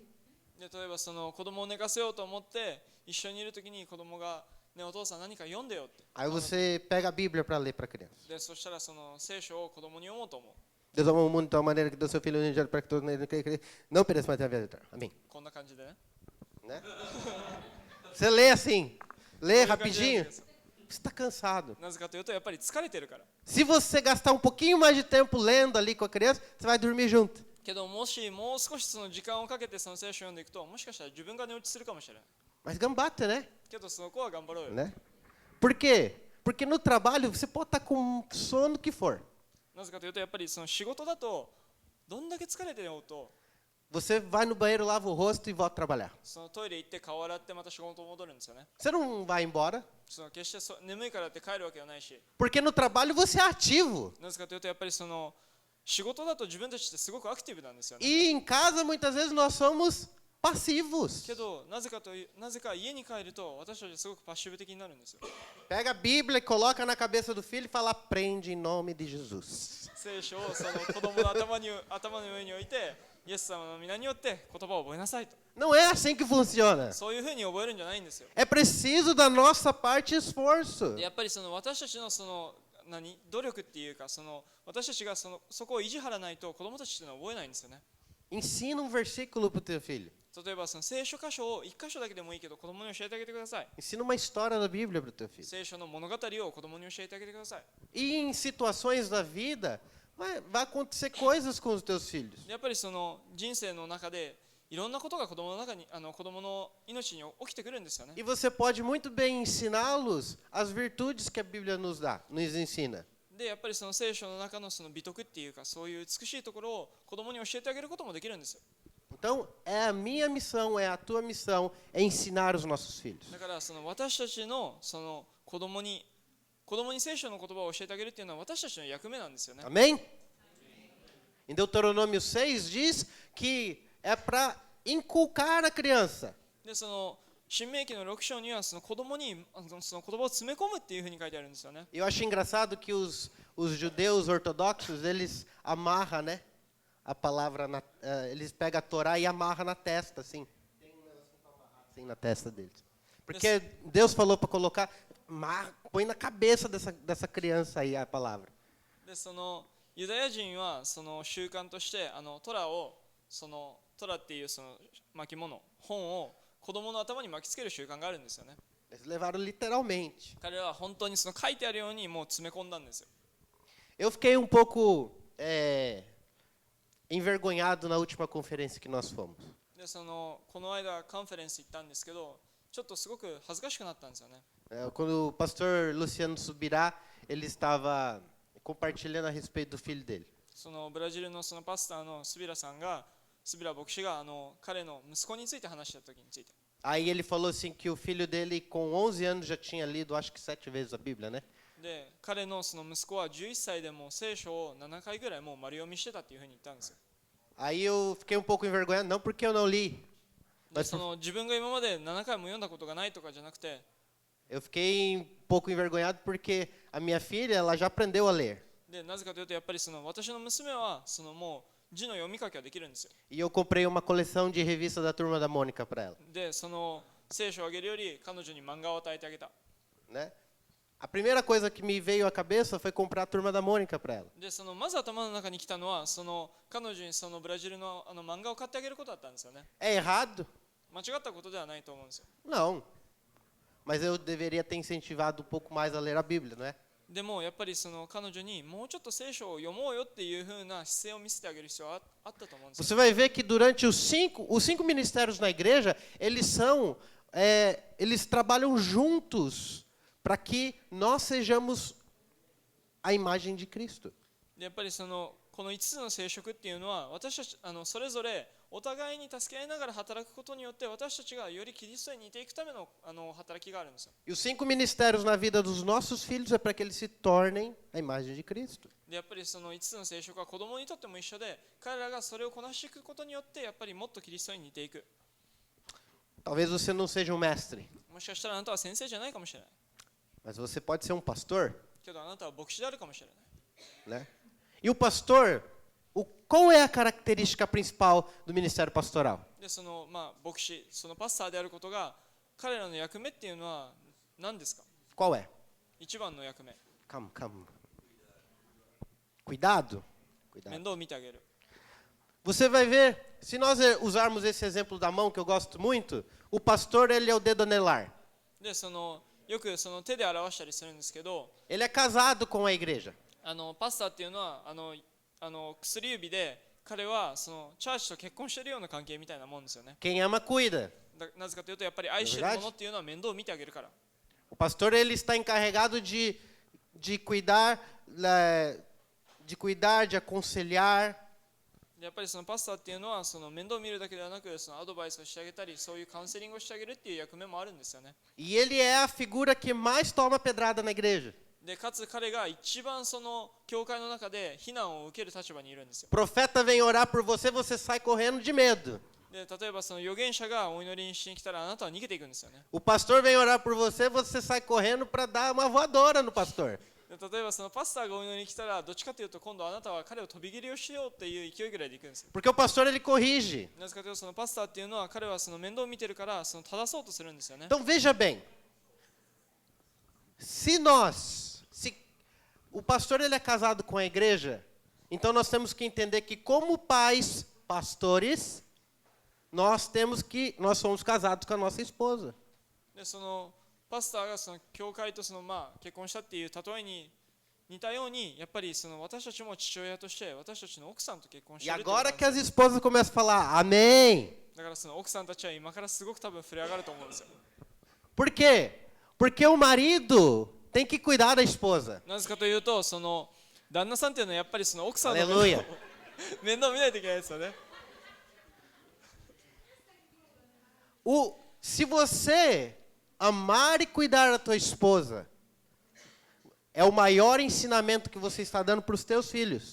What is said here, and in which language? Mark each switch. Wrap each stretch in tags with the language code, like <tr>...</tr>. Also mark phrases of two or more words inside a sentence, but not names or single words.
<ja>で例えばその子供を寝かせようと思って一緒にいるときに子供が、ね、お父さん何か読んでよって。</ja> <pt>Aí você pega a Bíblia para ler para a criança.</pt> <ja>でそしたらその聖書を子供に読もうと思う。</ja> <pt>Deus amou o mundo de tal maneira que deu seu filho unigênito para que todo mundo não pereça, mas tenha vida eterna. Amém.</pt> <ja>こんな感じでね。</ja> <pt>Né? Você lê assim, lê</pt> <ja>こういう感じでやるん</ja> <pt>rapidinho,</pt> <ja>です。</ja> <pt>você está cansado.</pt> <ja>なぜかというとやっぱり疲れてるから。</ja> <pt>Se você gastar um pouquinho mais de tempo lendo ali com a criança, você vai dormir junto.</pt> <ja>けどもしもう少しその時間をかけてその聖書を読んでいくと、もしかしたら自分が寝落ちするかもしれない。</ja> <pt>Mas gambata, né?</pt> <ja>けどそこは頑張ろうよ。</ja> <pt>Né? Por quê? Porque no trabalho você pode estar com sono que for.</pt> <ja>なぜかというとやっぱりその仕事だとどんだけ疲れてようと、</ja> <pt>Você vai no banheiro, lava o rosto e volta a trabalhar.</pt> <ja>そのトイレ行って顔洗ってまた仕事戻るんですよね。</ja> <pt>Você não vai embora.</pt> <ja>その決して眠いからって帰るわけはないし、</ja> <pt>Porque no trabalho você é ativo.</pt> <ja>なぜかというとやっぱりその仕事だと自分たちってすごくアクティブなんですよね。</ja> <pt>E em casa muitas vezes nós somos passivos.</pt> <ja>けどなぜか家に帰ると私たちすごくパッシブ的になるんですよ。</ja> <pt>Pega a Bíblia e coloca na cabeça do filho e fala: "Aprende em nome de Jesus."</pt> <ja>聖書をその子供の頭の上に置いて、イエス様の皆によって言葉を覚えなさいと。</ja> <pt>Não é assim que funciona.</pt> <ja>そういうふうに覚えるんじゃないんですよ。</ja> <pt>É preciso da nossa parte esforço.</pt> <ja>でやっぱりその私たちのその努力っていうか、その私たちがそこを意地張らないと子供たちっていうのは覚えないんですよね。</ja> <pt>Ensina um versículo para o teu filho.</pt> <ja>例えばその聖書箇所を一箇所だけでもいいけど子供に教えてあげてください。</ja> <pt>Ensina uma história da Bíblia para o teu filho.</pt> <ja>聖書の物語を子供に教えてあげてください。</ja> <pt>E em situações da vida, vai acontecer coisas com os teus filhos.</pt> <ja>やっぱりその人生の中でいろんなことが子供の中に子供の命に起きてくるんですよね。</ja> <pt>E você pode muito bem ensiná-los as virtudes que a Bíblia nos ensina.</pt> <ja>でやっぱりその聖書の中のその美徳っていうか、そういう美しいところを子供に教えてあげることもできるんですよ。</ja> <pt>Então, é a minha missão, é a tua missão, é ensinar os nossos filhos.</pt> <ja>だからその私たちのその子供に聖書の言葉を教えてあげるっていうのは私たちの役目なんですよね。</ja> <pt>Amém? Em Deuteronômio 6 diz que é para inculcar a criança.</pt> <ja>でその新明記の6章にはその子供にその言葉を詰め込むっていうふうに書いてあるんですよね。</ja> <pt>Eu acho engraçado que os judeus ortodoxos, eles amarram, né, a palavra, eles pegam a Torá e amarram na testa, assim. Assim na testa deles. Porque Deus falou para colocar, põe na cabeça dessa criança aí a palavra.</pt> <ja>でそのユダヤ人はその習慣としてトラっていうその巻物本を子供の頭に巻きつける習慣があるんですよね。</ja> <pt>Eles levaram literalmente.</pt> <ja>彼らは本当にその書いてあるようにもう詰め込んだんですよ。</ja> <pt>Eu fiquei um pouco envergonhado na última conferência que nós fomos.</pt> <ja>でこの間カンファレンス行ったんですけど、ちょっとすごく恥ずかしくなったんですよね。</ja> <pt>Quando o pastor Luciano Subirá, ele estava compartilhando a respeito do filho dele.</pt> <ja>そのブラジルのそのパスターのスビラ牧師が彼の息子について話した時について。</ja> <pt>Aí ele falou assim que o filho dele com 11 anos já tinha lido acho que 7 vezes a Bíblia, né?</pt> <ja>で彼のその息子は11歳でも聖書を7回ぐらいもう丸読みしてたっていうふうに言ったんですよ。</ja> <pt>Aí eu fiquei um pouco envergonhado, não porque eu não li.</pt> <ja>で自分が今まで7回も読んだことがないとかじゃなくて、</ja> <pt>Eu fiquei um pouco envergonhado porque a minha filha, ela já aprendeu a ler.</pt> <ja>でなぜかというとやっぱり私の娘はもう字の読み書きができるんですよ。</ja> <pt>E eu comprei uma coleção de revistas da Turma da Mônica para ela,</pt> <ja>で聖書をあげるより彼女に漫画を与えてあげた。</ja> <pt>né? A primeira coisa que me veio à cabeça foi comprar a Turma da Mônica para ela.</pt> <ja>でまず頭の中に来たのは彼女にブラジルの漫画を買ってあげることだったんですよね。</ja> <pt>É errado?</pt> <ja>間違ったことではないと思うんですよ。</ja> <pt>Não. Mas eu deveria ter incentivado um pouco mais a ler a Bíblia, não é?</pt> <ja>でもやっぱり彼女にもうちょっと聖書を読もうよっていう風な姿勢を見せてあげる必要はあったと思うんですよ。</ja> <pt>Você vai ver que durante os cinco ministérios na igreja, eles trabalham juntos para que nós sejamos a imagem de Cristo.</pt> <ja>でやっぱりここの5つの聖職っていうのは私たちそれぞれお互いに助け合いながら働くことによって私たちがよりキリストに似ていくための働きがあるんですよ。</ja> <pt>E os 5 ministérios na vida dos nossos filhos é para que eles se tornem a imagem de Cristo.</pt> <ja>でやっぱりその5つの聖職は子供にとっても一緒で、彼らがそれをこなしていくことによってやっぱりもっとキリストに似ていく。</ja> <pt>Talvez você não seja um mestre,</pt> <ja>もしかしたらあなたは先生じゃないかもしれない</ja> <pt>mas você pode ser um pastor,</pt> <ja>けど、あなたは牧師であるかもしれない。</ja> <pt>né? E o pastor, qual é a característica principal do ministério pastoral?</pt> <ja>でその牧師、そのパスターであることが彼らの役目っていうのは何ですか？</ja> <pt>Qual é?</pt> <ja>一番の役目、</ja> <pt>Calma. Cuidado.</pt> <ja>面倒を見てあげる。</ja> <pt>Você vai ver, se nós usarmos esse exemplo da mão, que eu gosto muito, o pastor, ele é o dedo anelar.</pt> <ja>でよくその手で表したりするんですけど、</ja> <pt>Ele é casado com a igreja.</pt> <ja>パスターっていうのは薬指で彼はそのチャーチと結婚しているような関係みたいなもんですよね。</ja> <pt>Quem ama, cuida.</pt> <ja>なぜかというとやっぱり愛しているものっていうのは面倒を見てあげるから。</ja> <pt>O pastor, ele está encarregado de cuidar, de aconselhar.</pt> <ja>やっぱりそのパスターっていうのはその面倒を見るだけではなく、そのアドバイスをしてあげたり、そういうカウンセリングをしてあげるっていう役目もあるんですよね。</ja> <pt>E ele é a figura que mais toma pedrada na igreja.</pt> <ja>でかつ彼が一番その教会の中で非難を受ける立場にいるんですよ。</ja> <pt>Profeta vem orar por você, você sai correndo de medo.</pt> <ja>で例えばその預言者がお祈りしに来たらあなたは逃げていくんですよね。</ja> <pt>O pastor vem orar por você, você sai correndo para dar uma voadora no pastor.</pt> <ja>で例えばそのパスターがお祈りに来たらどっちかというと今度あなたは彼を飛び蹴りをしようっていう勢いぐらいで行くんですよ。</ja> <pt>Porque o pastor, ele corrige.</pt> <ja>なぜかというとそのパスターっていうのは彼はその面倒を見てるからその正そうとするんですよね。</ja> <pt>Então veja bem, se o pastor ele é casado com a igreja, então nós temos que entender que como pais, pastores, nós somos casados com a nossa esposa.</pt> <ja>でそのパスターがその教会とその結婚したっていう例えに似たようにやっぱりその私たちも父親として私たちの奥さんと結婚し</ja> <pt>E</pt> <ja>ているっていうことな</ja> <pt>agora</pt> <ja>ん</ja> <pt>que</pt> <ja>です</ja> <pt>as esposas começam a falar, amém.</pt> <ja>だからその奥さんたちは今からすごく多分触れ上がると思うんですよ。</ja> <pt>Por quê? Porque o marido tem que cuidar da esposa.</pt> <ja>なぜかというとその旦那さんっていうのはやっぱりその奥さんの</ja> <pt>Aleluia.</pt> <ja>面倒を見ないといけないですよね。</ja> <pt>Se você amar e cuidar da tua esposa, é o maior ensinamento que você está dando para os teus filhos.</pt>